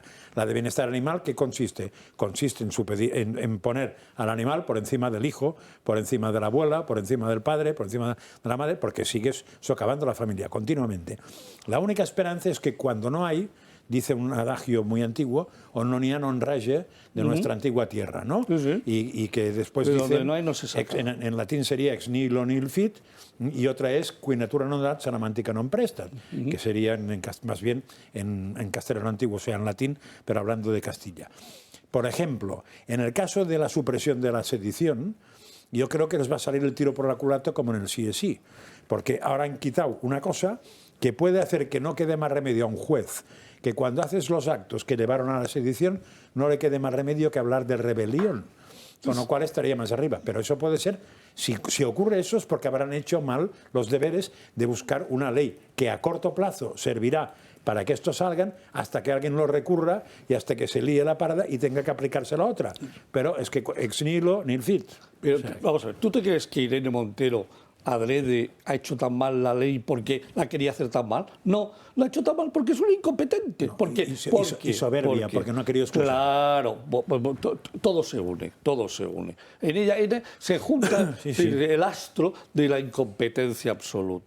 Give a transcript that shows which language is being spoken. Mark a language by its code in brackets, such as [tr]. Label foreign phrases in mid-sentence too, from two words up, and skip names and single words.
[es] La de bienestar animal, ¿qué consiste? Consiste en poner al animal por encima del hijo, por encima de la abuela, por encima del padre, por encima de la madre, porque sigues socavando la familia continuamente. La única esperanza es que cuando no hay, dice un adagio muy antiguo, [la] "Onnonia non rege", [es] de nuestra antigua tierra, ¿no? Y que después pero dice, no hay, no se saca. En latín sería [la] ex nihilo nihil fit, [es] y otra es [la] qui natura non dat, salamantica non prestat, [es] que sería más bien en castellano antiguo, o sea, en latín, pero hablando de Castilla. Por ejemplo, en el caso de la supresión de la sedición, yo creo que les va a salir el tiro por la culata como en el sí es sí, porque ahora han quitado una cosa que puede hacer que no quede más remedio a un juez que cuando haces los actos que llevaron a la sedición no le quede más remedio que hablar de rebelión, con lo cual estaría más arriba. Pero eso puede ser, si ocurre eso es porque habrán hecho mal los deberes de buscar una ley que a corto plazo servirá para que estos salgan hasta que alguien lo recurra y hasta que se líe la parda y tenga que aplicarse la otra. Pero es que [la] ex nihilo nihil fit. [es] Pero, vamos a ver, ¿tú te crees que Irene Montero adrede ha hecho tan mal la ley porque la quería hacer tan mal? No, la ha hecho tan mal porque es una incompetente. No, y soberbia, porque no ha querido escuchar. Claro, todo se une. En ella se junta el astro de la incompetencia absoluta.